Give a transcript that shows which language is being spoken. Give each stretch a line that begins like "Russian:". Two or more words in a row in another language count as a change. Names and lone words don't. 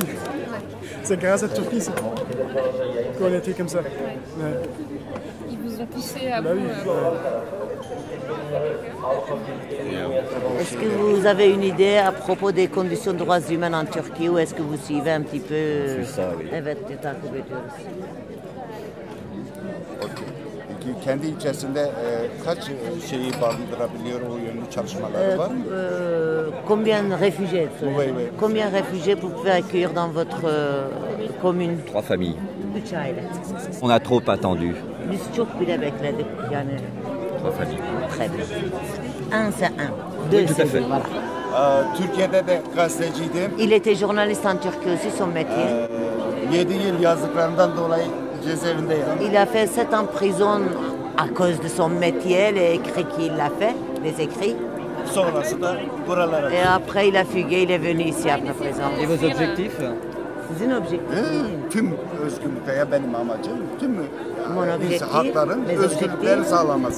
French: C'est grâce à la Turquie qu'on était comme ça. Ouais. Ils vous ont poussé à bah vous... Oui. Est-ce que vous avez une idée à propos des conditions de droits humains en Turquie ou est-ce que vous suivez un petit peu ça, oui.
Turkish: Evet, takip ediyoruz. Kendi içerisinde kaç şeyi barındırabiliyor o yönlü çalışmaları var?
French: Combien de réfugiés? Oui, oui. Combien de réfugiés vous pouvez accueillir dans votre commune? 3 familles.
Turkish: 3 aile.
French: On a trop attendu.
Turkish: Biz çok bile bekledik yani.
French: 3 familles. Très bien. Un c'est un. Oui, Deux tout c'est à fait. deux. Voilà.
Turkish: Türkiye'de de gazeteciydim.
French: Il était journaliste en Turquie aussi, son métier.
Turkish: 7 yıl yazdıklarından dolayı cezaevinde yattı.
French: Il a fait 7 ans en prison à cause de son métier, les écrits qu'il a fait, les écrits.
Turkish: Sonrası da buralara.
French: Et après, il a fugué, il est venu ici après prison. Et vos objectifs?
Turkish: Sizin objektifiniz? Tüm özgürlüklere benim amacım, tüm
French: Mon objectif,
Turkish: hakların,
French: mes
Turkish: özgürlüklerin
French: objectifs,
Turkish: sağlanması.